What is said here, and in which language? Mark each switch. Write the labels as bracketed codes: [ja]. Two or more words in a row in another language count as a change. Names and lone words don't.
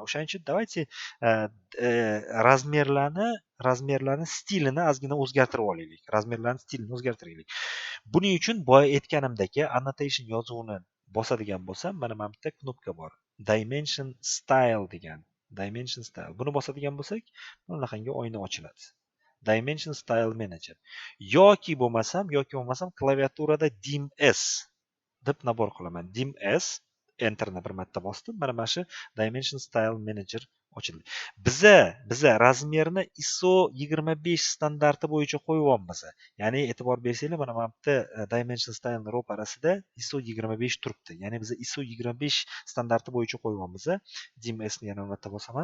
[uz] O'shaning uchun давайте razmerlarni stilini ozgina o'zgartirib olaylik. Buning uchun boya aytganimdagi annotation yozuvini bosadigan bo'lsam, mana bu yerda knopka bor. [en] Dimension style degan. [uz] Buni bosadigan bo'lsak, bunaqangi oyna ochiladi. [en] Dimension style manager. [uz] Yoki bo'lmasam klaviaturada dim s deb nabor qilaman. Dim s enterni bir marta bosdim. Mana shu [en] dimension style manager [uz] ochildi. Biza razmerni ISO 25 standarti bo'yicha qo'yyapmiz. Ya'ni e'tibor bersanglar, mana bu yerda [en] dimension style [uz] ro'parasida ISO 25 turibdi. Ya'ni biz ISO 25 standarti bo'yicha qo'yyapmiz. Dim s ni yana bir marta bosaman.